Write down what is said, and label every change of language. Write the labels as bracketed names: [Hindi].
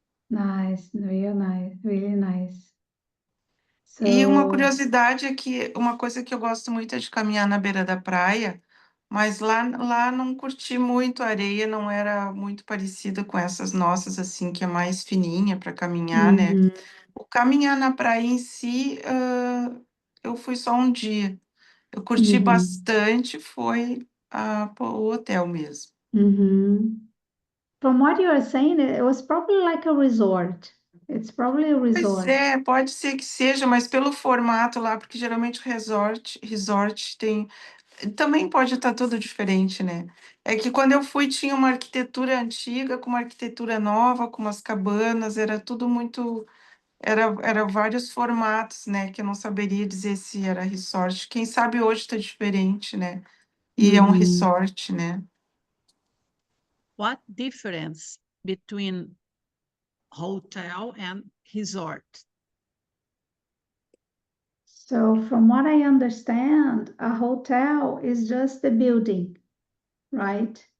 [English] Nice, real nice, really nice. [Portuguese] E uma [English] So, [Portuguese] curiosidade é que uma coisa que eu gosto muito é de caminhar na beira da praia, mas lá não curti muito a areia, não era muito parecida com essas nossas, assim, que é mais fininha para caminhar, né? O caminhar na praia em si, eu fui só um dia. Eu curti bastante, foi o hotel mesmo. [English] from what you are saying, it was probably like a resort. It's probably a [Portuguese] Pois [English] resort. [Portuguese] é, pode ser que seja, mas pelo formato lá, porque geralmente resort tem. Também pode estar tudo diferente, né? É que quando eu fui tinha uma arquitetura antiga com uma arquitetura nova, com umas cabanas, era tudo muito. Era vários formatos, né? Que eu não saberia dizer se era resort. Quem sabe hoje está diferente, né? E é um resort, né? [English] What difference between hotel and resort? So, from what I understand, a hotel is just a building, right?